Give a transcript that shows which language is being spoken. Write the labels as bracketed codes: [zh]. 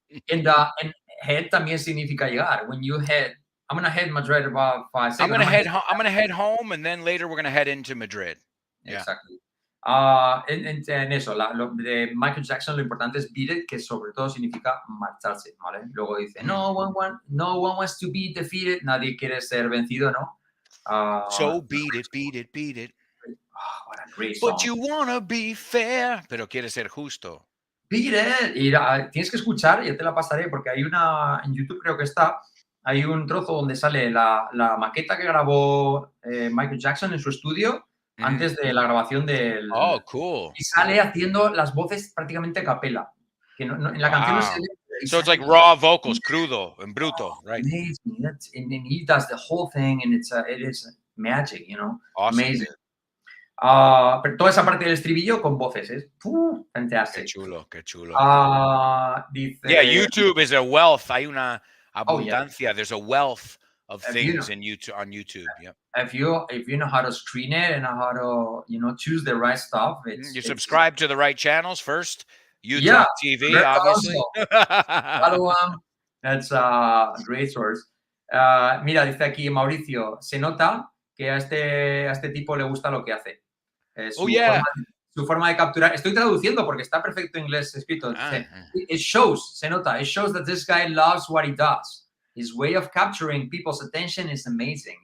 [en] And head [es] también significa llegar. [en] When you head, I'm gonna head Madrid about 5 seconds. I'm gonna head home, and then later we're gonna head into Madrid. Exactly. [es] En eso, lo de Michael Jackson, lo importante es beat it, que sobre todo significa marcharse, ¿vale? [en] Luego dice, no one wants to be defeated. [es] Nadie quiere ser vencido, ¿no? [en] So beat it. What a great song. But you wanna be fair, [es] pero quiere ser justo. [en] Beat it. [es] Y tienes que escuchar, ya te la pasaré, porque hay en YouTube creo que hay un trozo donde sale la maqueta que grabó Michael Jackson en su estudio antes de la grabación del... [en] Oh, cool. [es] Y sale haciendo las voces prácticamente a capela. Que en la canción no se ve. [en] So it's like raw vocals, crudo and bruto, right? Amazing. And he does the whole thing, and it is magic, you know? Awesome. [es] Amazing. Pero toda esa parte del estribillo con voces, es fantastic. Qué chulo. Dice, [en] YouTube is a wealth. [es] Hay una abundancia. [en] There's a wealth of things on YouTube. Yeah. If you know how to screen it and how to choose the right stuff, you subscribe to the right channels first. YouTalk TV, obviously. Follow them. That's a great source. [es] Mira, dice aquí Mauricio, se nota que a este tipo le gusta lo que hace. Su forma de capturar. Estoy traduciendo porque está perfecto en inglés escrito. [en] It shows that this guy loves what he does. His way of capturing people's attention is amazing.